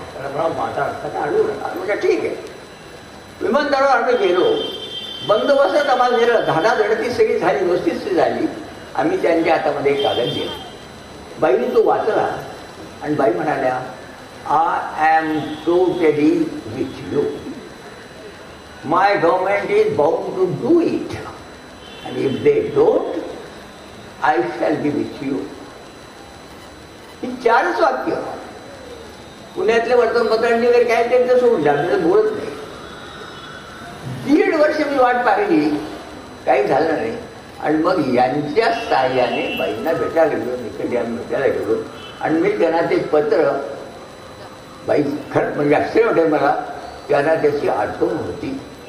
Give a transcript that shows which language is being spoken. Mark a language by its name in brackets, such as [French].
[Marathi] त्यांना मला माझा रस्ता आढळू नका. म्हणजे ठीक आहे. विमानतळावर आम्ही गेलो. बंदोबस्तात आम्हाला गेलं. धाडाधडकी सगळी झाली, व्यवस्थित झाली. आम्ही त्यांच्या हातामध्ये एक कागद दिला. बाईने तो वाचला आणि बाई म्हणाल्या, [English] I am totally with you. My government is bound to do it and if they don't, I shall be with you. [Marathi] ही 4च वाक्य. पुण्यातल्या वर्तमानपत्रांनी वगैरे काय त्यांचं सोडून आपल्याला बोलत नाही. 1.5 वर्ष मी वाट पाहिली, काही झालं नाही. आणि मग यांच्या साह्याने बाईंना भेटायला गेलो, निकट आम्ही भेटायला गेलो आणि मी त्यांना ते पत्र, बाई खरं म्हणजे आश्चर्य वाटेल मला, त्यांना त्याची आठवण होती.